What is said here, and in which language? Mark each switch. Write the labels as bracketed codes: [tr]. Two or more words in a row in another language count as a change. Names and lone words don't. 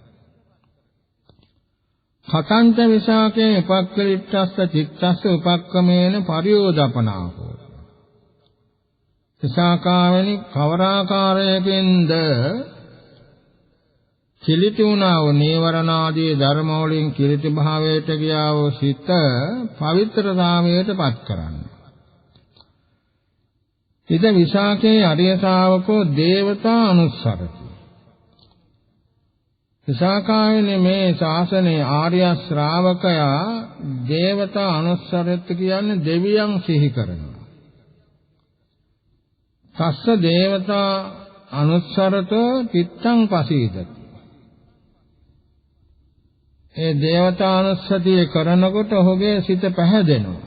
[pi] කතංච විසාකේ උපක්කලිට්ඨස්ස චිත්තස්ස උපක්කමේන පරියෝදපනාවෝ. [si] විසාකාවෙනි කවරාකාරයකින්ද කිලිටි වුණා වූ නීවරණාදී ධර්ම වලින් කිලිටි භාවයට ගියා වූ සිත පවිත්‍රතාවයට පත් කරන්නේ. [pi] ඉද විසාකේ අරිය ශාවකෝ දේවතා අනුස්සරති. [si] විසාකාවේ මේ ශාසනයේ ආර්ය ශ්‍රාවකයා [pi] දේවතා අනුස්සරත් [si] කියන්නේ දෙවියන් සිහි කරනවා. [pi] තස්ස දේවතා අනුස්සරතෝ චිත්තං පසීදති. [si] ඒ දේවතානුස්සතිය කරනකොට ඔහුගේ සිත පැහැදෙනවා.